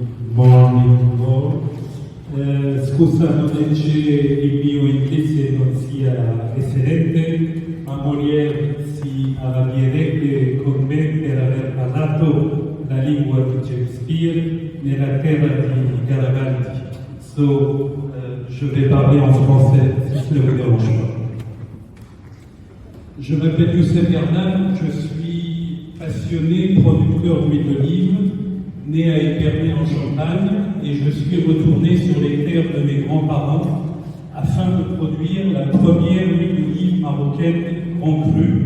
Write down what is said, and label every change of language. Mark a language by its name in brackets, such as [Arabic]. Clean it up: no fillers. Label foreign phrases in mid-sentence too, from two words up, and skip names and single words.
[English] morning to all. [Italian] Scusa, non c'è il mio inglese non sia eccellente, ma Molière si arrabbierebbe con me per aver parlato la lingua di Shakespeare nella terra di Garabaldi. [French] Je vais parler en français, si cela vous dérange pas. Je m'appelle Youssef Bernal, je suis passionné producteur d'huile d'olive, né à Épernay en Champagne, et je suis retourné sur les terres de mes grands-parents afin de produire la première huile d'olive marocaine en cru.